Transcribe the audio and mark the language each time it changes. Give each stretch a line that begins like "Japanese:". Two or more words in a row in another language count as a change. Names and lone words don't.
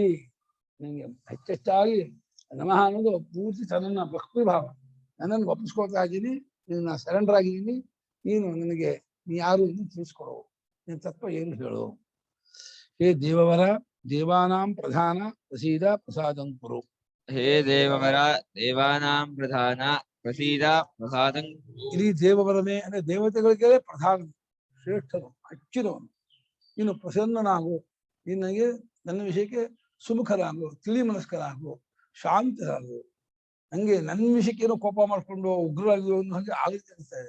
Kannada: ನನಗೆ ಹೆಚ್ಚೆಚ್ಚಾಗಿ ನಮಃ ಅನ್ನೋದು ಪೂರ್ತಿ ತನ್ನ ಭಕ್ತಿ ಭಾವ, ನನ್ನನ್ನು ಒಪ್ಪಿಸ್ಕೊಳ್ತಾ ಇದ್ದೀನಿ, ನಿನ್ನ ಸರೆಂಡರ್ ಆಗಿದ್ದೀನಿ. ನೀನು ನನಗೆ ನೀ ಯಾರು ಎಂದು ತಿಳಿಸ್ಕೊಡು, ನಿನ್ನ ತತ್ವ ಏನು ಹೇಳು.
Sanskrit: ಹೇ ದೇವವರ, ದೇವಾನಾಂ ಪ್ರಧಾನ ಪ್ರಸೀದ ಪ್ರಸಾದಂ ಕುರು. हे देववर देवानां प्रधान प्रसीद प्रसादं कुरु.
Kannada: ಇಡೀ ದೇವವರನೇ ಅಂದ್ರೆ ದೇವತೆಗಳಿಗೆ ಪ್ರಧಾನ, ಶ್ರೇಷ್ಠನು, ಹೆಚ್ಚಿನವನು. ನೀನು ಪ್ರಸನ್ನನಾಗು, ನಿನಗೆ ನನ್ನ ವಿಷಯಕ್ಕೆ ಸುಮುಖರಾಗು, ತಿಳಿ ಮನಸ್ಕರಾಗು, ಶಾಂತರಾಗು. ನಂಗೆ ನನ್ನ ವಿಷಯಕ್ಕೆ ಏನೋ ಕೋಪ ಮಾಡ್ಕೊಂಡು ಉಗ್ರವಾಗಿ ಒಂದು ಹಾಗೆ ಆಗುತ್ತೆ ಅನಿಸ್ತಾ ಇದೆ.